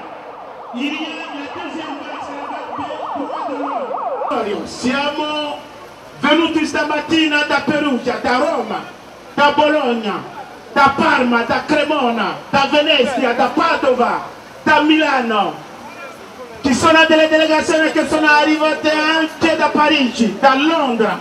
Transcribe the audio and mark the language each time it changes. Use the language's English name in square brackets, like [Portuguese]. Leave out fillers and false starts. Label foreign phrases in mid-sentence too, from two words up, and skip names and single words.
[French] Il y a la deuxième vague, c'est la vague B. [Italian] Siamo venuti stamattina da Perugia, da Roma, da Bologna, da Parma, da Cremona, da Venezia, da Padova, da Milano. Ci sono delle delegazioni che sono arrivate anche da Parigi, da Londra.